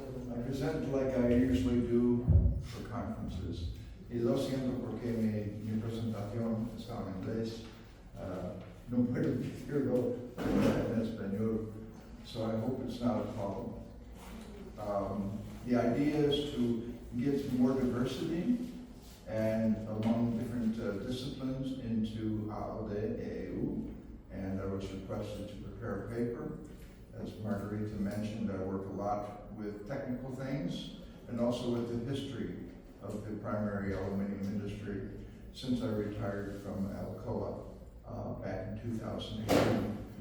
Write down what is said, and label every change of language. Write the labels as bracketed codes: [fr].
[en] I present like I usually do for conferences. [es] Y lo siento porque mi presentación está en inglés. No puedo decirlo en español, [en] so I hope it's not a problem. The idea is to get more diversity and among different disciplines into ALDEEU, and I was requested to prepare a paper. As Margarita mentioned, I work a lot with technical things and also with the history of the primary aluminum industry since I retired from Alcoa back in 2018.